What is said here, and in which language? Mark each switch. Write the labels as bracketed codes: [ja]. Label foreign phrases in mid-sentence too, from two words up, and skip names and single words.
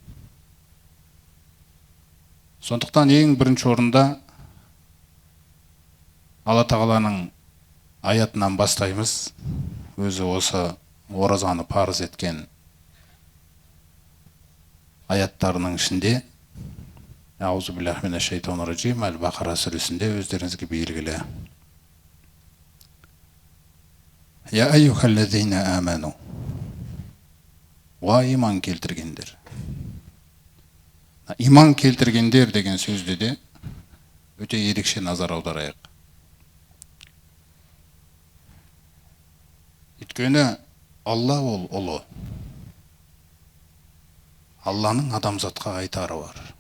[kk] Сондықтан ең бірінші орында Алла Тағаланың аятынан бастаймыз. Өзі осы оразаны парыз еткен аяттарының ішінде [ar] أعوذ بالله من الشيطان الرجيم [kk] Әл-Бақара сүресінде өздеріңізге белгілі. [ar] يا أيها الذين آمنوا. [kk] Ва иман келтіргендер. Иман келтіргендер деген сөзді де өте ерекше назар аударайық. Өйткені Алла ол ұлы. Алланың адамзатқа айтары бар.